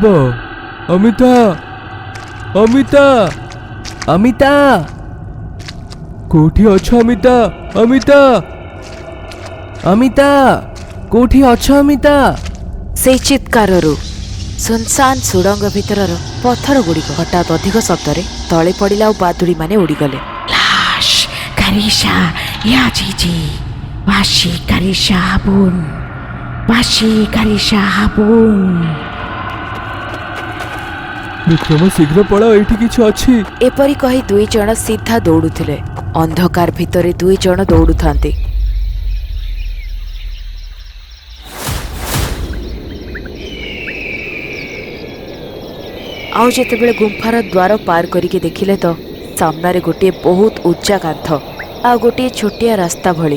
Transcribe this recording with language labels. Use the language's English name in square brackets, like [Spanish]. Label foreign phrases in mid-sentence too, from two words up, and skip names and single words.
[Odia] ଅମିତା, ଅମିତା, ଅମିତା, କୋଉଠି ଅଛ ଅମିତା? ଅମିତା, ଅମିତା, କୋଉଠି ଅଛ ଅମିତା? ସେଇ ଚିତ୍କାରରୁ ସୁନସାନ ସୁଡ଼ଙ୍ଗ ଭିତରର ପଥର ଗୁଡ଼ିକ ହଠାତ୍ ଅଧିକ ଶବ୍ଦରେ ତଳେ ପଡ଼ିଲା ଆଉ ବାଦୁଡ଼ିମାନେ ଉଡ଼ିଗଲେ। লাশ কারিশা ইয়াজিজি বাসি কারিশা আবুন বাসি কারিশা আবুন। ବିକ୍ରମ ଶୀଘ୍ର ପଳାଅ, ଏଇଠି କିଛି ଅଛି। ଏପରି କହି ଦୁଇ ଜଣ ସିଧା ଦୌଡୁଥିଲେ। ଅନ୍ଧକାର ଭିତରେ ଦୁଇ ଜଣ ଦୌଡୁଥାନ୍ତି। ଆଉ ଯେତେବେଳେ ଗୁମ୍ଫାର ଦ୍ୱାର ପାର କରିକି ଦେଖିଲେ ତ ସାମ୍ନାରେ ଗୋଟିଏ ବହୁତ ଉଚ୍ଚା କାନ୍ଥ ଆଉ ଗୋଟିଏ ଛୋଟିଆ ରାସ୍ତା ଭଳି।